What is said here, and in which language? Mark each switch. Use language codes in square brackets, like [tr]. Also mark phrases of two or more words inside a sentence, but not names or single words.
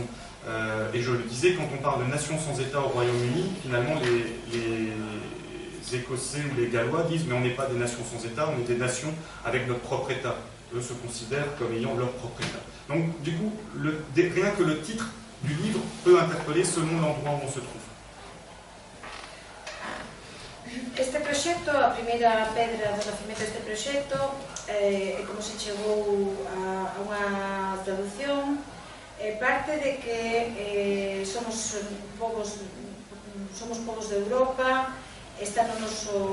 [fr] Et je le disais, quand on parle de nation sans État au Royaume-Uni, finalement les Écossais ou les Gallois disent mais on n'est pas des nations sans État, on est des nations avec notre propre État. Eux se considèrent comme ayant leur propre État. Donc du coup, rien que le titre du livre peut interpeller selon l'endroit où on se trouve. [gl] Este proxecto, a primeira pedra do nacemento deste proxecto é como se chegou a unha traducción, parte de que somos povos de Europa, está no noso...